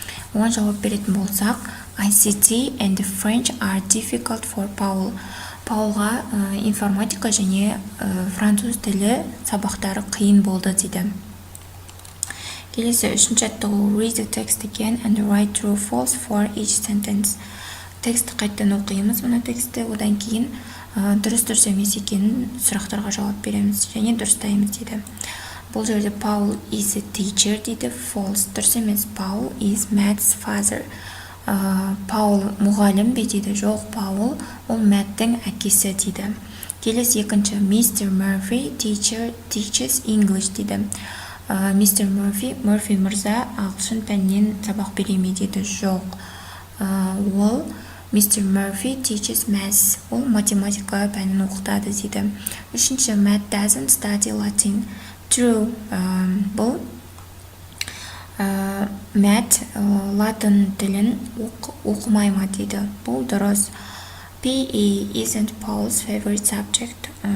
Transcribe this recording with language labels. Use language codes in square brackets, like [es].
[kk] Оған жауап беретін болсақ, [en] ICT and French are difficult for Paul. [kk] Паулға информатика және француз тілі сабақтары қиын болды дейді. Келесі үшінші жаттығу [en] read the text again and write true or false for each sentence. [kk] Текстті қайттан оқимыз мұны текстті, одан кейін дұрыс емес екенін сұрақтарға жауап береміз және дұрыстаймыз дейді. Бұл жерде [en] Paul is a teacher [kk] дейді, false, дұрыс емес. [en] Paul is Matt's father. [kk] Паул мұғалім бе дейді, жоқ, Паул ол Маттың әкесі дейді. Келесі екінші Mr. [en] Murphy teaches English [kk] дейді. [en] Mr. [kk] Murphy мырза ағылшын пәнінен сабақ бере ме дейді, жоқ. Ол Mr. [en] Murphy teaches maths, [kk] ол математика пәнін оқытады дейді. Үшінші [en] Matt doesn't study Latin. [kk] True, бұл Matt латын тілін оқымай ма дейді. Бұл дұрыс. [en] PE isn't Paul's favorite subject.